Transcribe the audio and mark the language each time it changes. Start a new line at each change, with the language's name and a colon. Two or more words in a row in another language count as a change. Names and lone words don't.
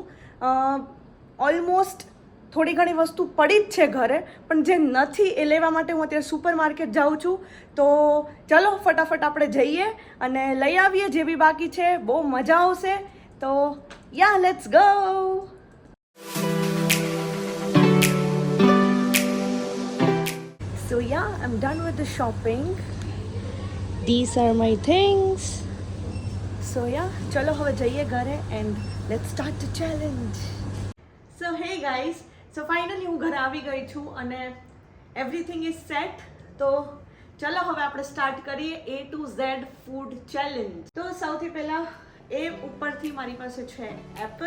Gujarati: ઓલમોસ્ટ થોડી ઘણી વસ્તુ પડી જ છે ઘરે, પણ જે નથી એ લેવા માટે હું અત્યારે
English: super market
Gujarati: જાઉં છું. તો ચલો ફટાફટ આપણે જઈએ અને લઈ આવીએ જે બી બાકી છે. બહુ મજા આવશે. તો યા,
English: let's go. So yeah, I'm done with the shopping. These are my things. So yeah,
Gujarati: ચલો હવે જઈએ ઘરે
English: and let's start the challenge. So hey guys, so finally
Gujarati: હું ઘરે આવી ગઈ છું અને
English: everything is set.
Gujarati: તો ચલો હવે આપણે સ્ટાર્ટ કરીએ
English: A to Z food challenge.
Gujarati: તો સૌથી પહેલા એ ઉપરથી મારી પાસે છે એપલ.